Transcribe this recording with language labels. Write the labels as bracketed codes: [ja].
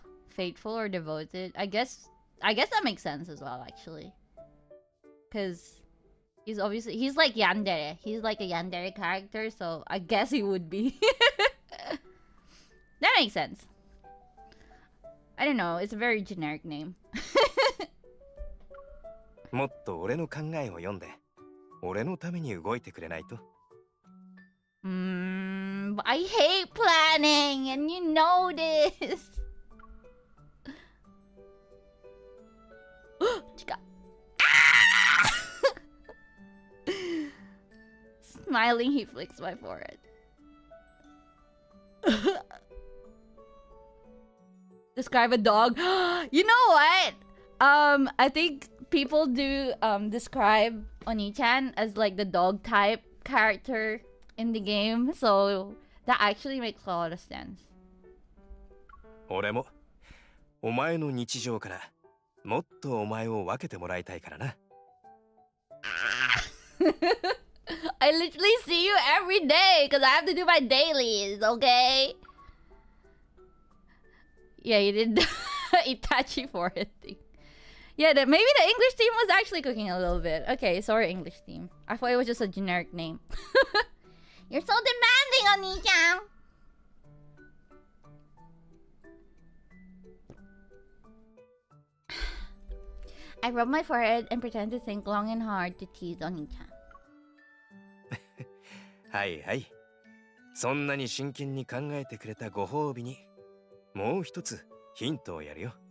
[en] Faithful or devoted. I guess that makes sense as well, actually. Because he's like yandere. He's like a yandere character, so I guess he would be. That makes sense. I don't know, it's a very generic name. [ja] もっと俺の考えを読んで、俺のために動いてくれないと。 [en] But I hate planning, and you know this. Smiling, he flicks my forehead. Describe a dog. You know what? I think people do describe Oni-chan as like the dog type character in the game, so that actually makes a lot of sense. [ja] 俺もお前の日常からもっとお前を分けてもらいたいからな。 [en] I literally see you every day because I have to do my dailies, okay? Yeah, you did the Itachi forehead thing. Yeah, maybe the English team was actually cooking a little bit. Okay, sorry, English team. I thought it was just a generic name. You're so demanding, Oni-chan! I rub my forehead and pretend to think long and hard to tease Oni-chan. [ja] はいはい。そんなに真剣に考えてくれたご褒美にもう一つヒントをやるよ。